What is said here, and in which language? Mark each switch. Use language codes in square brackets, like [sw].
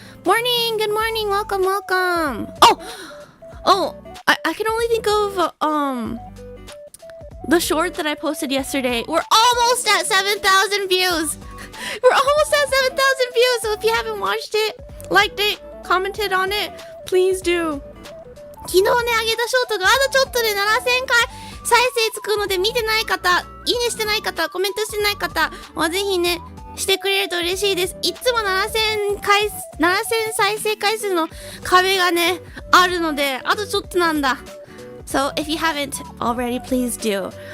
[en] Morning, good morning, welcome. Oh, I can only think of the short that I posted yesterday. We're almost at 7,000 views. We're almost at 7,000 views. So if you haven't watched it, liked it, commented on it, please do. [ja] 昨日ね、上げたショートがあとちょっとで7000回再生つくので、見てない方、いいねしてない方、コメントしてない方はぜひね、してくれると嬉しいです。いつも7000再生回数の壁がね、あるので、あとちょっとなんだ。 [en] So if you haven't already, please do.